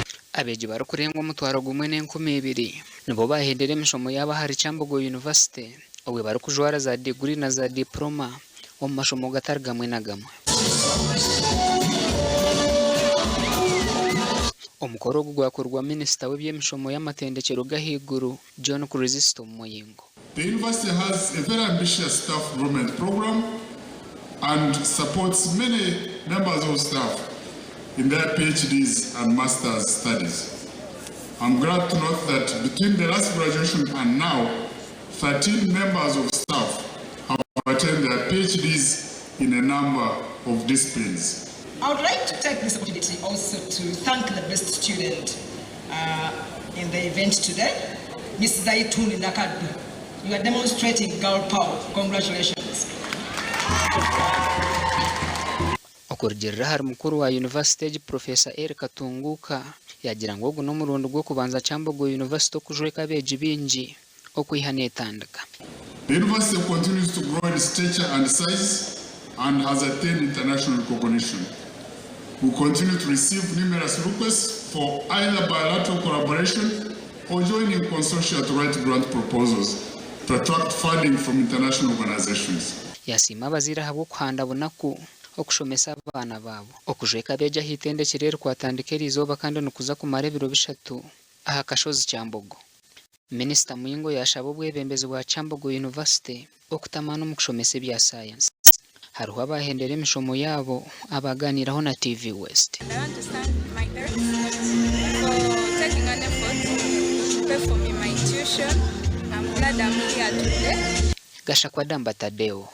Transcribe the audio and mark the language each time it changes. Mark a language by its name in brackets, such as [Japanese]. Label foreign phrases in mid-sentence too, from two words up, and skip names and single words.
[Nyankole] Abeegi barikurenga omutwaro gumwe n'enkumi 2 nibo bahendera emishomo yaabo ahari Kyambogo University obwe barikujwara za degree na za diploma omu mashomo gatari gamwe na gamwe. Omukoro ogu gwakorwa minisita w'ebyemishomo y'amatendekero g'ahaiguru John Kristo Muyingo. [English] The university has a very ambitious staff development program and supports many members of staff in their PhDs and master's studies. I'm glad to note that between the last graduation and now, 13 members of staff have attained their PhDs in a number of disciplines. I would like to take this opportunity also to thank the best student in the event today, Ms. Zaituni Nakadu. You are demonstrating girl power. Congratulations. [Nyankole] Okurugirira hari mukuru wa University Professor Eric Tunguka yagira ngo ogu n'omurundi gwo kubanza Kyambogo University okujweka abeegi bingi okwihana etandika. [English] The university continues to grow in stature and size and has attained international recognition. We continue to receive numerous requests for either bilateral collaboration or joining consortia to write grant proposals to attract funding from international organizations. [Nyankole] Yasima abazira habo kuhanda bunaku okushomesa abana babo okujweka abeegi ahitendekero erikwatandika eriizooba kandi nokuza kumara ebiro 3 aha kashozi Kyambogo. Minisita Muyingo yashaba obwebembezi bwa Kyambogo University okutamana omu kushomesa ebya science. Hariho abahendera emishomo yaabo abaganiraho na TV West. [English] I want to thank my parents for taking an effort to pay for me my tuition. I'm glad I'm here today. Gashakwa Damba Tadeo